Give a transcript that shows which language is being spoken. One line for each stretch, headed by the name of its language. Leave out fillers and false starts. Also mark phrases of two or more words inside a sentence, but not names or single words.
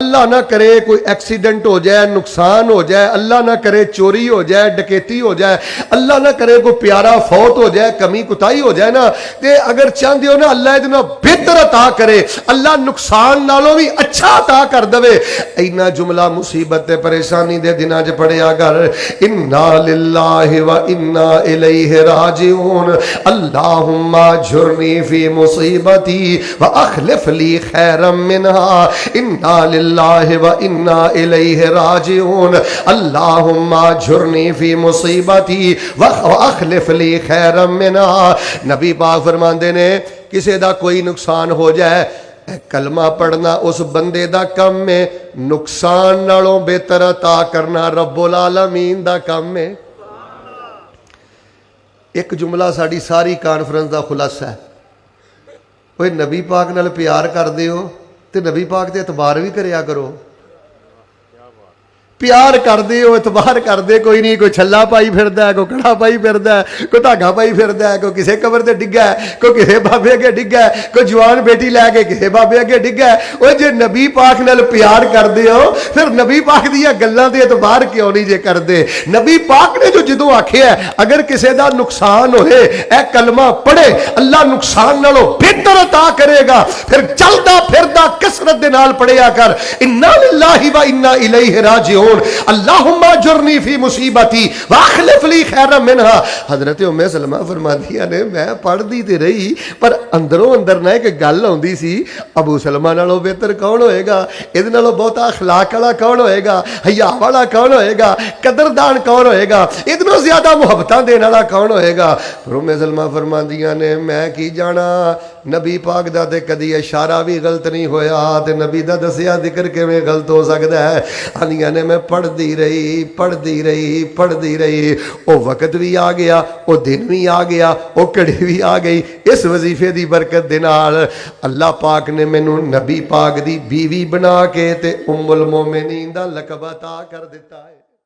Hindi: अल्लाह ना करे कोई एक्सीडेंट हो जाए, नुकसान हो जाए, अल्लाह ना करे चोरी हो जाए, डकैती हो जाए, अल्लाह ना करे कोई प्यारा फौत हो जाए, कमी कुताही हो जाए ना, ते अगर चाहते हो ना अल्लाह इतना बेहतर अता करे, अल्लाह नुकसान नालों भी अच्छा अता कर दे।
Punjabi: ਇੰਨਾ ਜੁਮਲਾ ਮੁਸੀਬਤ ਤੇ ਪਰੇਸ਼ਾਨੀ ਦੇ ਦਿਨਾਂ ਚ ਪੜ੍ਹਿਆ ਕਰ,
Arabic: إنا لله وإنا إليه راجعون، اللهم أجرني في مصيبتي وأخلف لي خيرا منها، إنا لله وإنا إليه راجعون، اللهم أجرني في مصيبتي وأخلف لي خيرا منها.
Punjabi: ਨਬੀ ਪਾਕ ਫ਼ਰਮਾਂਦੇ ਨੇ ਕਿਸੀ ਦਾ ਕੋਈ ਨੁਕਸਾਨ ਹੋ ਜਾਏ, ਕਲਮਾ ਪੜ੍ਹਨਾ ਉਸ ਬੰਦੇ ਦਾ ਕੰਮ ਹੈ, ਨੁਕਸਾਨ ਨਾਲੋਂ ਬਿਹਤਰ ਅਤਾ ਕਰਨਾ ਰੱਬੁਲ ਆਲਮੀਨ ਦਾ ਕੰਮ ਹੈ। ਇਕ ਜੁਮਲਾ ਸਾਡੀ ਸਾਰੀ ਕਾਨਫ਼ਰੰਸ ਕਾ ਖ਼ੁਲਾਸਾ ਹੈ, ਕੋਈ ਨਬੀ ਪਾਕ ਨਾਲ ਪਿਆਰ ਕਰਤੇ ਹੋ ਤੋ ਨਬੀ ਪਾਕ ਤੇ ਏਤਬਾਰ ਭੀ ਕਰਿਆ ਕਰੋ। ਪਿਆਰ ਕਰਤੇ ਹੋ ਏਤਬਾਰ ਕਰਤੇ ਕੋਈ ਨਹੀਂ, ਕੋਈ ਛੱਲਾ ਪਾਈ ਫਿਰਦਾ ਹੈ, ਕੋਈ ਕੜਾ ਪਾਈ ਫਿਰਦਾ ਹੈ, ਕੋਈ ਧਾਗਾ ਪਾਈ ਫਿਰਦਾ ਹੈ, ਕੋਈ ਕਿਸੀ ਕਬਰ ਸੇ ਡਿੱਗਾ ਹੈ, ਕੋਈ ਕਿਸੀ ਬਾਬੇ ਅੱਗੇ ਡਿੱਗਾ ਹੈ, ਕੋਈ ਜਵਾਨ ਬੇਟੀ ਲੈਕੇ ਕਿਸੀ ਬਾਬੇ ਅੱਗੇ ਡਿੱਗਾ ਹੈ। ਵੋ ਜੇ ਨਬੀ ਪਾਕ ਨਾਲ ਪਿਆਰ ਕਰਤੇ ਹੋ ਫਿਰ ਨਬੀ ਪਾਕ ਦੀਆਂ ਗੱਲਾਂ ਤੇ ਏਤਬਾਰ ਕਿਉਂ ਨਹੀਂ ਜੇ ਕਰਤੇ। ਨਬੀ ਪਾਕ ਨੇ ਜੋ ਜਦੋਂ ਆਖਿਆ ਅਗਰ ਕਿਸੀ ਕਾ ਨੁਕਸਾਨ ਹੋਏ ਏ ਕਲਮਾ ਪੜ੍ਹੇ ਅੱਲਾਹ ਨੁਕਸਾਨ ਨਾਲੋਂ ਬਿਹਤਰ ਅਤਾ ਕਰੇਗਾ, ਫਿਰ ਚਲਦਾ ਫਿਰਦਾ ਕਸਰਤ ਦੇ ਨਾਲ ਪੜ੍ਹਿਆ ਕਰ,
Arabic: إنا لله وإنا إليه راجعون، اللهم أجرني في مصيبتي وأخلف لي خيرا منها.
Punjabi: ਹਜ਼ਰਤ ਉੱਮੇ ਸਲਮਾ ਫ਼ਰਮਾਂਦੀਆਂ ਨੇ ਮੈਂ ਪੜ੍ਹਦੀ ਤੇ ਰਹੀ ਪਰ ਅੰਦਰੋਂ ਅੰਦਰ ਨਾ ਇਕ ਗੱਲ ਆਉਂਦੀ ਸੀ, ਅਬੂ ਸਲਮਾ ਨਾਲੋਂ ਬਿਹਤਰ ਕੌਣ ਹੋਏਗਾ, ਇਹਦੇ ਨਾਲੋਂ ਬਹੁਤਾ ਅਖ਼ਲਾਕ ਵਾਲਾ ਕੌਣ ਹੋਏਗਾ, ਹਯਾ ਵਾਲਾ ਕੌਣ ਹੋਏਗਾ, ਕਦਰਦਾਨ ਕੌਣ ਹੋਏਗਾ, ਇਹਦੇ ਨਾਲੋਂ ਜ਼ਿਆਦਾ ਮੁਹੱਬਤਾਂ ਦੇਣ ਵਾਲਾ ਕੌਣ ਹੋਏਗਾ। ਉੱਮੇ ਸਲਮਾ ਫ਼ਰਮਾਂਦੀਆਂ ਨੇ ਮੈਂ ਕੀ ਜਾਣਾ, ਨਬੀ ਪਾਕ ਦਾ ਤੇ ਕਦੀ ਇਸ਼ਾਰਾ ਭੀ ਗ਼ਲਤ ਨਹੀਂ ਹੋਇਆ ਤੇ ਨਬੀ ਦਾ ਦੱਸਿਆ ਜ਼ਿਕਰ ਕਿਵੇਂ ਗ਼ਲਤ ਹੋ ਸਕਦਾ ਹੈ। ਆਂਦੀਆਂ ਨੇ ਮੈਂ ਪੜ੍ਹਤੀ ਰਹੀ ਪੜ੍ਹਤੀ ਰਹੀ ਪੜ੍ਹਤੀ ਰਹੀ, ਵੋ ਵਕਤ ਭੀ ਆ ਗਿਆ, ਵੋ ਦਿਨ ਭੀ ਆ ਗਿਆ, ਵੋ ਘੜੀ ਭੀ ਆ ਗਈ। ਇਸ ਵਜ਼ੀਫ਼ੇ ਕੀ ਬਰਕਤ ਦੇ ਨਾਲ ਅੱਲਾਹ ਪਾਕ ਨੇ ਮੈਨੂੰ ਨਬੀ ਪਾਕ ਦੀ ਬੀਵੀ ਬਣਾ ਕੇ ਤੇ ਉੱਮੁਲ ਮੋਮਿਨੀਨ ਦਾ ਲਕਬ ਅਤਾ ਕਰ ਦਿੱਤਾ ਹੈ।